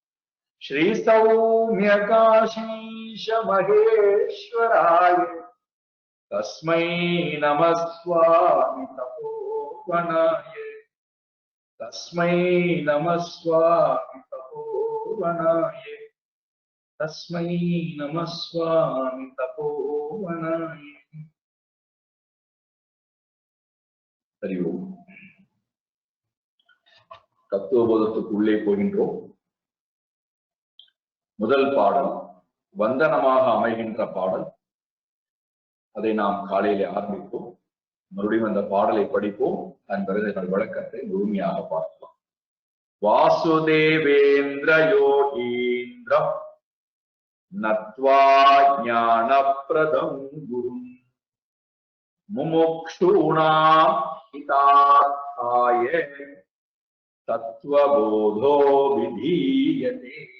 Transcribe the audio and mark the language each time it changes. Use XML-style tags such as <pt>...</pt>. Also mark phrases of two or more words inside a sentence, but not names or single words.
<sa>श्रीसौम्यकाशीश महेश्वराय तस्मै नमः स्वामी तपोवनाय तस्मै नमः स्वामी तपोवनाय तस्मै नमः स्वामी तपोवनाय हरि ओम</sa> <ta>தத்துவபோதத்துக்குள்ளே போகின்றோம். முதல் பாடல் வந்தனமாக அமைகின்ற பாடல். அதை நாம் காலையிலே ஆரம்பிப்போம். மறுபடியும் அந்த பாடலை படிப்போம். அதன் பிறகு அதன் விளக்கத்தை முழுமையாக பார்க்கலாம்.</ta> <sa>वासुदेवेन्द्र योगीन्द्रम् नत्वा ज्ञानप्रदम् गुरुम् मुमुक्षूणाम् हितार्थाय तत्त्वबोधो विधीयते.</sa>